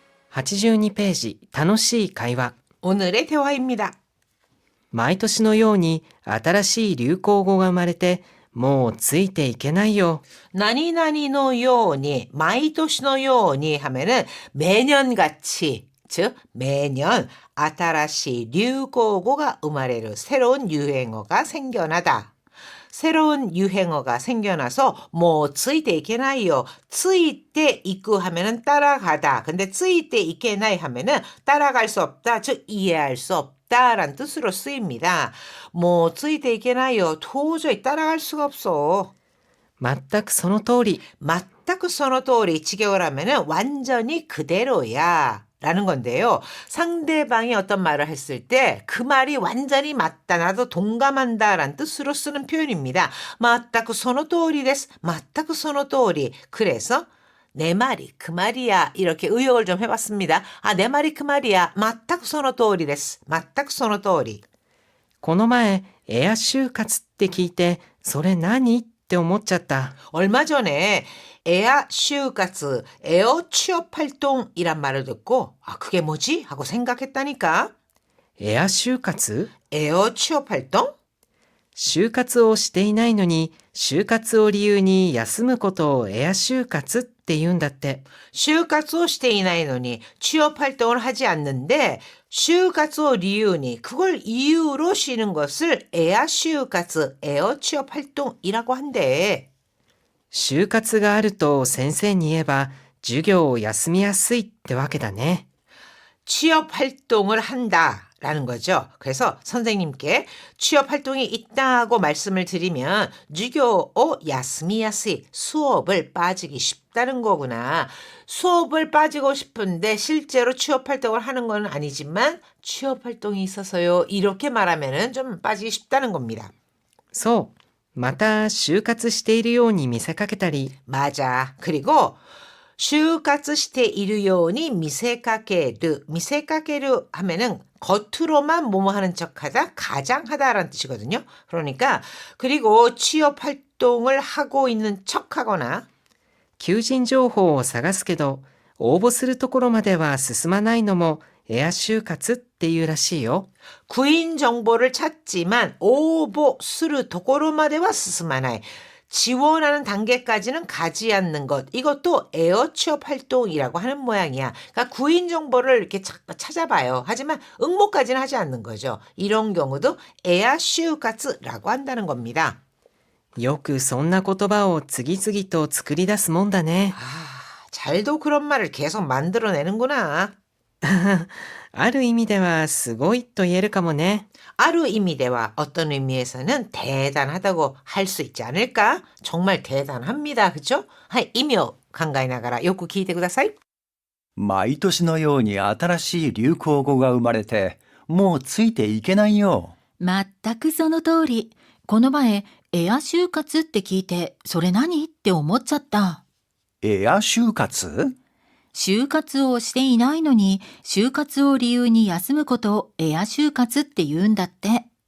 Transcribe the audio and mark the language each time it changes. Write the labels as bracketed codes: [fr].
[ja] 82ページ、楽しい会話。 [ko] 오늘의 대화입니다. [ja] 毎年のように新しい流行語が生まれて、もうついていけないよ。 [ko] 나니나니의 요니, [ja] 毎年のように [ko] 하면은 매년같이, 즉 매년 [ja] 新しい流行語が生まれる [ko] 새로운 유행어가 생겨나다. 새로운 유행어가 생겨나서 뭐 [ja] ついていけないよ. ついていく [ko] 하면은 따라가다. 근데 [ja] ついていけない [ko] 하면은 따라갈 수 없다. 즉 이해할 수 없다. 라는 뜻으로 쓰입니다. 뭐 [ja] ついていけないよ. [ko] 도저히 따라갈 수가 없어. [ja] 全くその通り。全くその通り. [ko] 직역을 하면은 완전히 그대로야. 라는 건데요. 상대방이 어떤 말을 했을 때 그 말이 완전히 맞다. 나도 동감한다. 라는 뜻으로 쓰는 표현입니다. [ja] 全くその通りです.全くその通り. [ko] 그래서 내 말이 그 말이야. 이렇게 의역을 좀 해봤습니다. 아, 내 말이 그 말이야. [ja] 全くその通りです.全くその通り. この前、エア就活って聞いて、それ何って思っちゃった。 [ko] 얼마 전에 에아就活, 에어 취업 활동이란 말을 듣고 아, 그게 뭐지? 하고 생각했다니까. [ja] エア就活？ [ko] 에어 취업 활동? [ja] 就活をしていないのに、就活を理由に休むことをエア就活って言うんだって。就活をしていないのに [ko] 취업 활동을 하지 않는데 [ja] 就活を 理由に [ko] 그걸 이유로 쉬는 것을 에아就活, 에어 취업 활동이라고 한대. [ja] 就活があると先生に言えば授業を休みやすいってわけだね。 [ko] 취업 활동을 한다라는 거죠. 그래서 선생님께 취업 활동이 있다고 말씀을 드리면 주교 야스미야스이 수업을 빠지기 쉽다는 거구나. 수업을 빠지고 싶은데 실제로 취업 활동을 하는 건 아니지만 취업 활동이 있어서요. 이렇게 말하면은 좀 빠지기 쉽다는 겁니다. [ja] そう。また就活しているように見せかけたり。 [ko] 맞아. 그리고 [ja] 就活しているように [ko] 미세카케르. 미세카케르 하면은 겉으로만 뭐뭐 하는 척하다, 가장하다라는 뜻이거든요. 그러니까 그리고 취업 활동을 하고 있는 척하거나 [ja] 求人情報を探すけど、応募するところまでは進まないのもエア就活っていうらしいよ。 [ko] 구인 정보를 찾지만 [ja] 応募するところまでは進まない. [ko] 지원하는 단계까지는 가지 않는 것. 이것도 에어 취업 활동이라고 하는 모양이야. 그러니까 구인 정보를 이렇게 찾아봐요. 하지만 응모까지는 하지 않는 거죠. 이런 경우도 에아就活라고 한다는 겁니다. [ja] よくそんな言葉を次々と作り出すもんだね。 [ko] 아, 잘도 그런 말을 계속 만들어내는구나. [ja] ある意味ではすごいと言えるかもね。 [ko] 아루 의미대와 어떤 의미에서는 대단하다고 할 수 있지 않을까? 정말 대단합니다. 그렇죠? 하이, 이묘 간가이나가라 요구 기대ください. [ja] 毎年のように新しい流行語が生まれて、もうついていけないよ。全くその通り。この前、エア就活って聞いて、それ何って思っちゃった。エア就活？就活をしていないのに、就活を理由に休むことをエア就活って言うんだって。